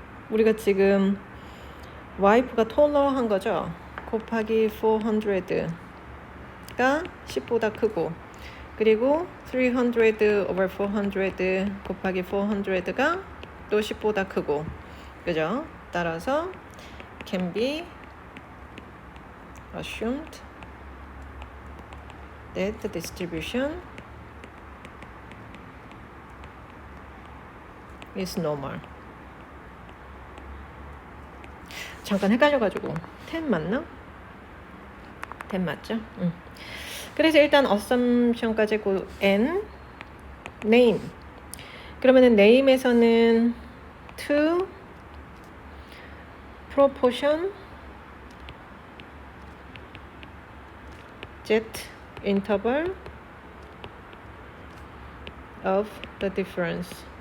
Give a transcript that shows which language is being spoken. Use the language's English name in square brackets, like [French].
[Korean] 우리가 지금 와이프가 톨러한 거죠. 곱하기 400가 10보다 크고 그리고 300 over 400 곱하기 400가 또 10보다 크고 그죠? [English] 따라서 can be assumed that the distribution is normal. [Korean] 잠깐 헷갈려가지고 10 맞나? 10 맞죠? 그래서 일단 assumption까지 고 n name. 그러면은 name에서는 [English] to proportion z interval of the difference.